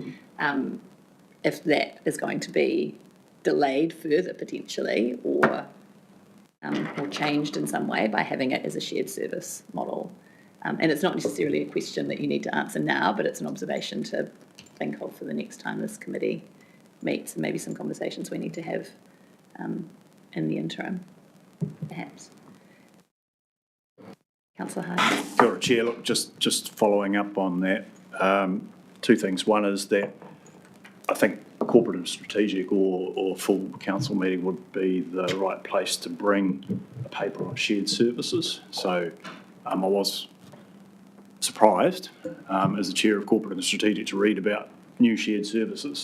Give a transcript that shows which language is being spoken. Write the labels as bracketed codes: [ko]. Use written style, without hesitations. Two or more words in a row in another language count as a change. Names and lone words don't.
[en] If that is going to be delayed further potentially, or changed in some way by having it as a shared service model. And it's not necessarily a question that you need to answer now, but it's an observation to think of for the next time this committee meets, and maybe some conversations we need to have in the interim, perhaps. Councillor Harding. [mi] Kia ora, [en] Chair. Look, just following up on that, two things. One is that I think corporate and strategic or full council meeting would be the right place to bring a paper on shared services. So I was surprised as the chair of corporate and strategic to read about new shared services.